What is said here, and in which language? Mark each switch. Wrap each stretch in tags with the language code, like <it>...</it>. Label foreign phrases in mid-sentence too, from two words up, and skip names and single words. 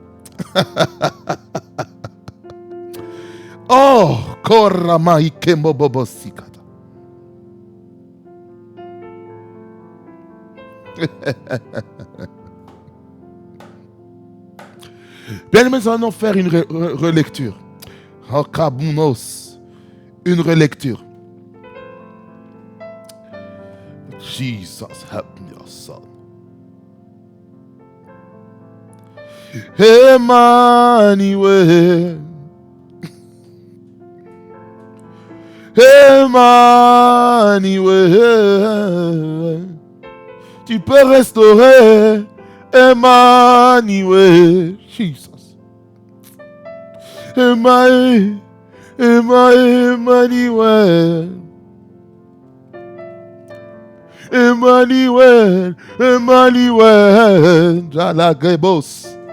<fr>Oh, Korama Ikemo Bobo Sikata. Bien, nous allons faire une relecture. Une relecture.</fr> <en>Jesus, help me, your son.</en> <fr>Emmanuel. Emmanuel. Tu peux restaurer. Emmanuel. Jesus. Emmanuel. Emmanuel, Emmanuel, Jalagrebos.</fr>